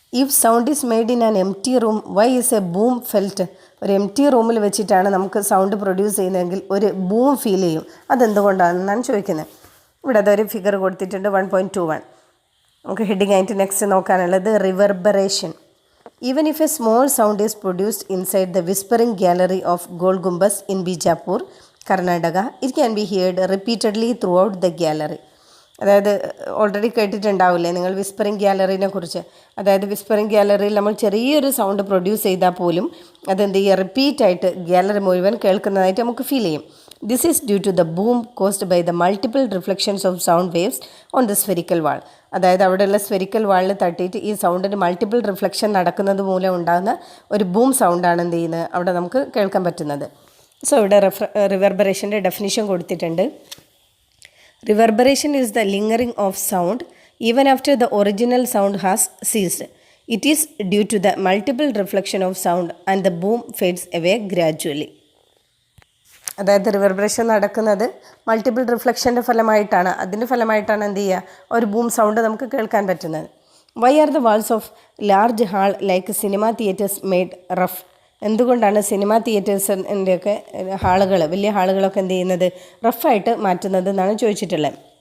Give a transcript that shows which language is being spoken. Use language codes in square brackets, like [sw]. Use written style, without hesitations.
[en] If sound is made in an empty room, why is a boom felt? [ml] ഒരു empty റൂമിൽ വെച്ചിട്ടാണ് നമുക്ക് sound produce ചെയ്യുന്നതെങ്കിൽ ഒരു ബൂം ഫീൽ ചെയ്യും. അതെന്തുകൊണ്ടാണെന്നാണ് ചോദിക്കുന്നത്. ഇവിടെ അതൊരു ഫിഗർ കൊടുത്തിട്ടുണ്ട്, 1.21. നമുക്ക് ഹെഡിങ് ആയിട്ട് next നോക്കാനുള്ളത് reverberation. [en] Even if a small sound is produced inside the whispering gallery of Gol Gumbaz in Bijapur, Karnataka, it can be heard repeatedly throughout the gallery. [ml] അതായത് already കേട്ടിട്ടുണ്ടാവില്ലേ നിങ്ങൾ whispering ഗ്യാലറിനെ കുറിച്ച്. അതായത് whispering ഗ്യാലറിയിൽ നമ്മൾ ചെറിയൊരു sound produce ചെയ്താൽ പോലും അതെന്ത് ചെയ്യുക, റിപ്പീറ്റായിട്ട് ഗ്യാലറി മുഴുവൻ കേൾക്കുന്നതായിട്ട് നമുക്ക് ഫീൽ ചെയ്യും. [en] This is due to the boom caused by the multiple reflections of sound waves on the spherical wall. [ml] അതായത് അവിടെയുള്ള സ്ഫെരിക്കൽ വാളിൽ തട്ടിയിട്ട് ഈ സൗണ്ടിന് മൾട്ടിപ്പിൾ റിഫ്ലക്ഷൻ നടക്കുന്നത് മൂലം ഉണ്ടാകുന്ന ഒരു ബൂം സൗണ്ടാണ് എന്ത് ചെയ്യുന്നത്, അവിടെ നമുക്ക് കേൾക്കാൻ പറ്റുന്നത്. സോ ഇവിടെ റിവർബറേഷൻ്റെ ഡെഫിനിഷൻ കൊടുത്തിട്ടുണ്ട്. [en] Reverberation is the lingering of sound even after the original sound has ceased. It is due to the multiple reflection of sound and the boom fades away gradually. [ml] അതായത് റിവർബറേഷൻ നടക്കുന്നത് multiple റിഫ്ലക്ഷൻ്റെ ഫലമായിട്ടാണ്. അതിൻ്റെ ഫലമായിട്ടാണ് എന്ത് ചെയ്യുക, ഒരു boom sound നമുക്ക് കേൾക്കാൻ പറ്റുന്നത്. [en] Why are the walls of large hall like cinema theatres made rough? [ml] എന്തുകൊണ്ടാണ് സിനിമ തിയേറ്റേഴ്സിൻ്റെയൊക്കെ ഹാളുകൾ, വലിയ ഹാളുകളൊക്കെ എന്ത് ചെയ്യുന്നത്, റഫായിട്ട് മാറ്റുന്നത് എന്നാണ് ചോദിച്ചിട്ടുള്ളത്.